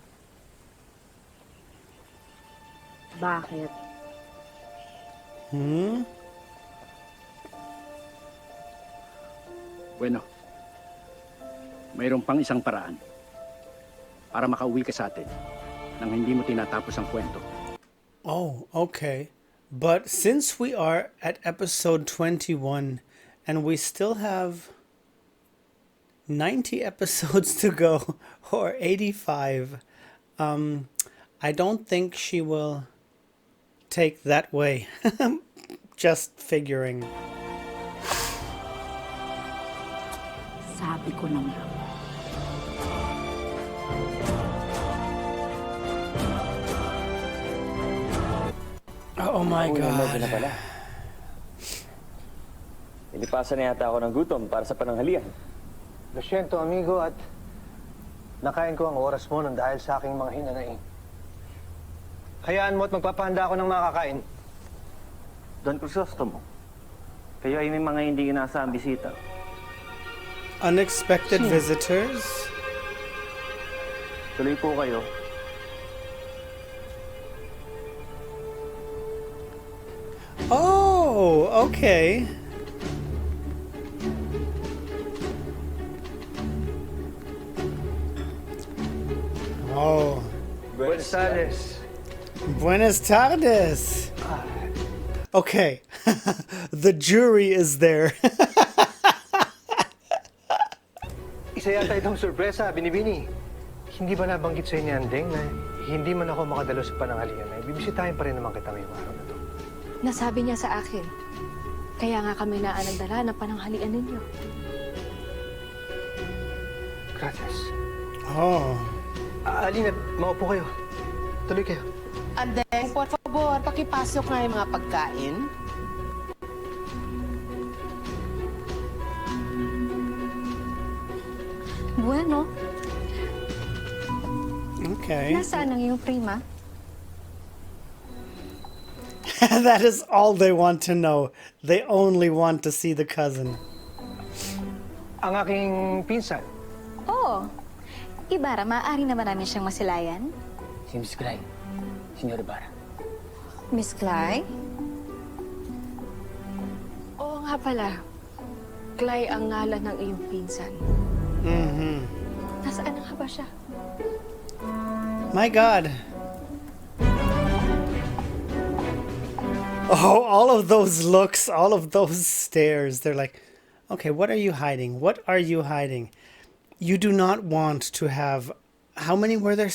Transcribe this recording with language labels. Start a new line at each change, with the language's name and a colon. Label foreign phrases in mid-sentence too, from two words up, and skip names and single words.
Filipino: Bakit? Bueno, mayroon pang isang paraan para makauwi ka sa atin nang hindi mo tinatapos ang kwento.
English: Oh, okay. But since we are at episode 21 and we still have 90 episodes to go, or 85, I don't think she will take that way. Just figuring.
Filipino: Sabi ko na nga.
English: Oh my God.
Filipino: Na pala. Inipasan na yata ako ng gutom para sa pananghalian.
Spanish: Lo siento, amigo,
Filipino: at nakain ko ang oras mo nang dahil sa aking mga hinanaing. Hayaan mo at magpapahanda ako ng makakain. Don Crisostomo, kayo ay may mga hindi inaasahang bisita.
English: Unexpected visitors?
Filipino: Tuloy po kayo.
English: Oh, okay. Oh.
Spanish: Buenas tardes. Buenas tardes.
English: Okay. The jury is there.
Filipino: Isa yata itong sorpresa, Binibini. Hindi ba nabanggit sa'yo ni Andeng na hindi man ako makadalo sa pananghalian ay bibisitahin pa rin naman kita ngayong araw na to? Nasabi niya sa akin. Kaya nga kami nagdala ng pananghalian ninyo.
Spanish: Gracias.
English: Oh.
Filipino: Alina, maupo kayo. Tuloy kayo. Andeng,
Spanish: por favor,
Filipino: pakipasok nga yung mga pagkain. Bueno, Okay. nasaan ang iyong prima?
English: That is all they want to know. They only want to see the cousin.
Filipino: Ang aking pinsan. Oo. Ibarra, maaari naman namin siyang masilayan. Si Miss Clyde, Senyor Ibarra. Miss Clay? Oo nga pala. Clay ang ngalan ng iyong pinsan. Mm-hmm. Nasaan na nga ba siya?
English: My God. Oh, all of those looks, all of those stares. They're like, okay, what are you hiding? What are you hiding? You do not want to have, how many were there?